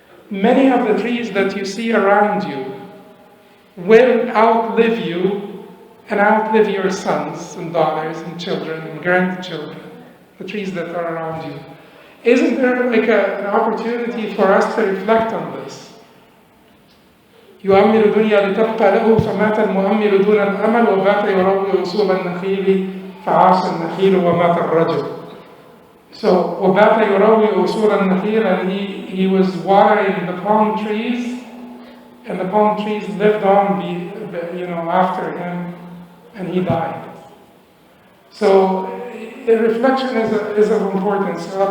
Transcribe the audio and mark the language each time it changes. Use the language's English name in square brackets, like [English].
[English] Many of the trees that you see around you will outlive you and outlive your sons and daughters and children and grandchildren, the trees that are around you. Isn't there like an opportunity for us to reflect on this? [Arabic] يؤمل دنيا لتبقى له فمات المؤمل دون الأمل وبات يروي أصول النخيل فعاش النخيل ومات الرجل. [English] So [Arabic] وبات يروي أصول النخيل, [English] and he was watering the palm trees, and the palm trees lived on, after him, and he died. So the reflection is of importance.